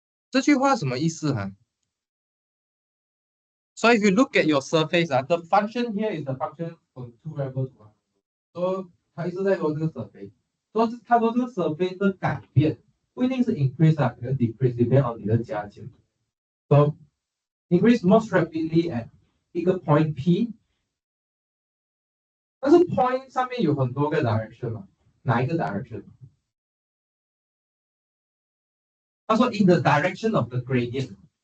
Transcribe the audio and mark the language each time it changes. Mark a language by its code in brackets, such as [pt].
[zh] 这句话什么意思哈？ [en] So if you look at your surface, The function here is the function from two variables to one. [zh] So 它一直在说这个 surface， 说它说这个 surface 的改变不一定是 increase 啊，可能 decrease depend on 你的加减。 [en] So increase most rapidly at [zh] 一个 point P， 但是 point 上面有很多个 direction 嘛，哪一个 direction？他说 [en] in the direction of the gradient。